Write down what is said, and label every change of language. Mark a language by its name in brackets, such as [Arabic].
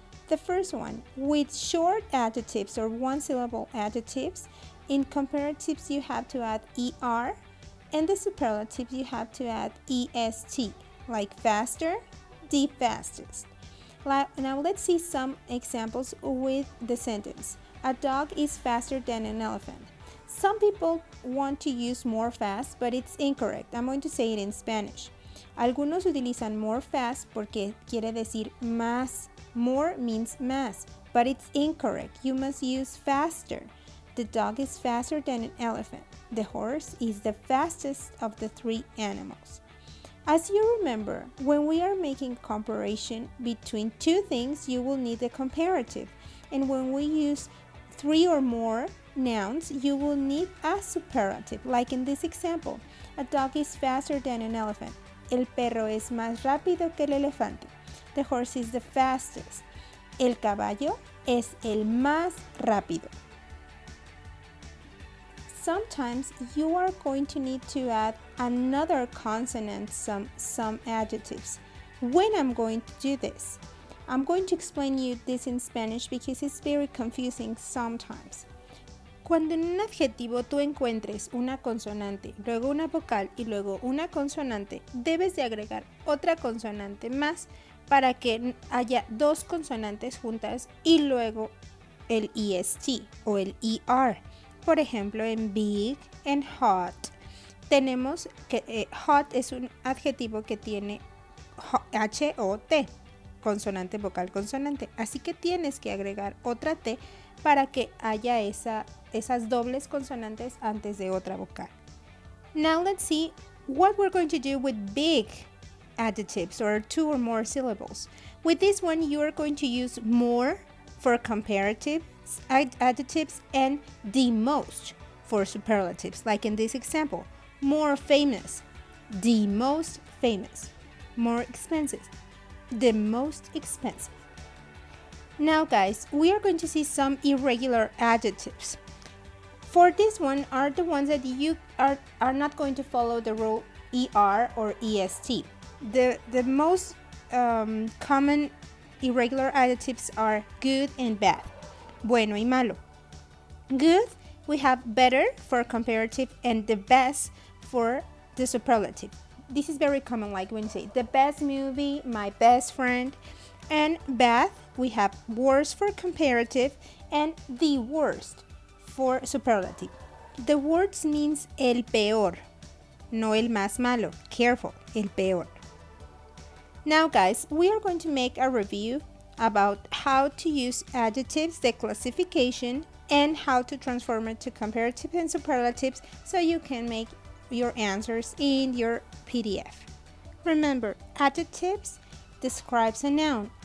[English] The first one, with short adjectives or one-syllable adjectives, in comparatives you have to add ER, and the superlatives you have to add EST, like faster, the fastest. Now let's see some examples with the sentence. A dog is faster than an elephant. Some people want to use more fast, but it's incorrect. I'm going to say it in Spanish. [Spanish] Algunos utilizan [English] more fast [Spanish] porque quiere decir más. [English] More means más, but it's incorrect. You must use faster. The dog is faster than an elephant. The horse is the fastest of the three animals. As you remember, when we are making comparison between two things, you will need a comparative. And when we use three or more nouns, you will need a superlative, like in this example. A dog is faster than an elephant. [Spanish] El perro es más rápido que el elefante. [English] The horse is the fastest. [Spanish] El caballo es el más rápido. [English] Sometimes you are going to need to add another consonant, some adjectives. When I'm going to do this? I'm going to explain you this in Spanish because it's very confusing sometimes. [Spanish] Cuando en un adjetivo tú encuentres una consonante, luego una vocal y luego una consonante, debes de agregar otra consonante más para que haya dos consonantes juntas y luego el EST o el ER. Por ejemplo, en big, en hot, tenemos que hot es un adjetivo que tiene H-O-T, consonante, vocal, consonante. Así que tienes que agregar otra T para que haya esas dobles consonantes antes de otra vocal. [English] Now let's see what we're going to do with big adjectives or two or more syllables. With this one, you are going to use more for comparative adjectives and the most for superlatives, like in this example. More famous, the most famous. More expensive, the most expensive. Now guys, we are going to see some irregular adjectives. For this one are the ones that you are not going to follow the rule ER or EST. The most common irregular adjectives are good and bad, [Spanish] bueno y malo. [English] Good, we have better for comparative and the best for the superlative. This is very common, like when you say the best movie, my best friend. And bad, we have worst for comparative and the worst for superlative. The worst means [Spanish] el peor, no el más malo. [English] Careful, [Spanish] el peor. [English] Now guys, we are going to make a review about how to use adjectives, the classification, and how to transform it to comparative and superlatives so you can make your answers in your PDF. Remember, adjectives describes a noun.